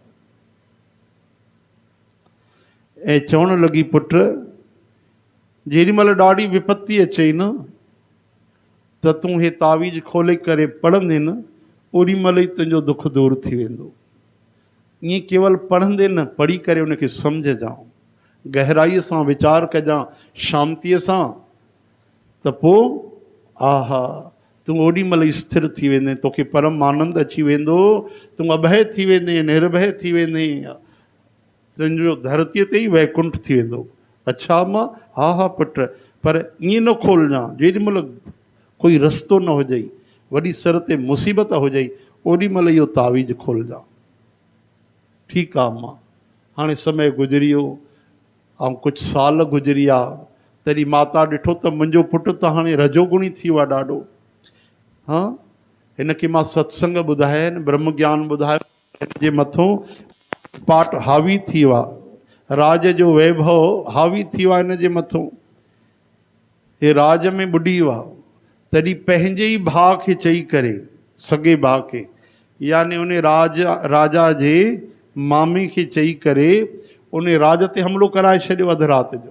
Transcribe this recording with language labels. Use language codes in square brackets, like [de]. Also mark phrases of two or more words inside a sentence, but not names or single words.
[sd] ऐं चवणु लॻी पुट जेॾी महिल ॾाढी विपत्ति अचई न त तूं हे तावीज़ खोले करे पढ़ंदे न, ओॾी महिल ई तुंहिंजो दुख दूर थी वेंदो। ईअं केवल पढ़ंदे न, पढ़ी करे उनखे सम्झजां, गहराईअ सां वीचार कजां, शांतीअ सां, त पोइ आहा तूं ओॾी महिल स्थिर थी वेंदे, तोखे परम आनंद अची वेंदो, तूं अभय थी वेंदे, निर्भय थी वेंदे, तुंहिंजो धरतीअ ते ई वैकुंठ थी वेंदो। अच्छा मां, हा हा पुट, पर ईअं न खोलजां, जेॾी महिल कोई रस्तो न हुजई, वॾी सर ते मुसीबत हुजई, ओॾी महिल इहो तावीज़ खोलजां। ठीकु आहे मां। हाणे समय गुज़री वियो ऐं कुझु साल गुज़री विया, तॾहिं माता ॾिठो त मुंहिंजो पुटु त हाणे रजोगुणी थी वियो आहे ॾाढो। हाँ हिनखे मां सत्संग ॿुधायनि, ब्रह्म ज्ञान ॿुधायो, हिनजे मथां पाठ हावी थी वियो आहे, राज जो वैभव हावी थी वियो आहे हिनजे मथां। हे राज में ॿुॾी वियो आहे। तॾहिं पंहिंजे ई भाउ खे चई करे, सॻे भाउ खे, यानी उन राजा जे मामे खे चई करे उन राज ते हमिलो कराए छॾियो अधु राति जो।